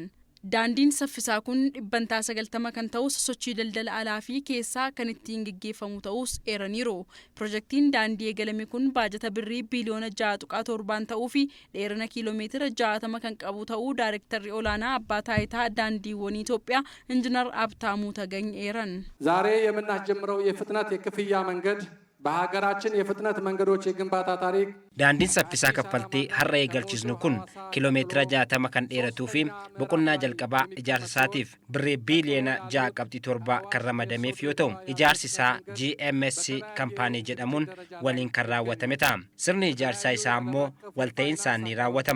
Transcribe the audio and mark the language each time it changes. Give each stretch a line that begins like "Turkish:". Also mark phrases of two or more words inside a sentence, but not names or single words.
Oromo: Daandiin saffisaa kun 90% kan ta'us sochii daldala alaa fi keessaa kan ittiin geggeeffamu ta'us eeraniiru. Pirojektiin daandii eegalame kun baajata birrii biiliyoona 6.7 ta'uu fi dheerina kiiloomeetira 60 kan qabu ta'uu Daayirektarri olaanaa abbaa taayitaa daandiiwwan Itoophiyaa Injiinar Abtaamuu Tagaኝ eeran.
Amharic: ዛሬ የምናስጀምረው የፍጥነት የክፍያ መንገድ በሀገራችን የፍጥነት መንገዶች የግንባታ ታሪክ
Oromo: daandiin saffisaa kaffaltii har'a eegalchiisnu kun kiiloomeetira 60 kan dheeratuu fi boqonnaa jalqabaa ijaarsa isaatiif birrii biiliyoona 6.7 kan ramadameef yoo ta'u ijaarsi isaa GMS kaampaanii jedhamuun waliin kan raawwatame ta'a. Sirni ijaarsaa isaa immoo walta'iinsaan ni raawwatama.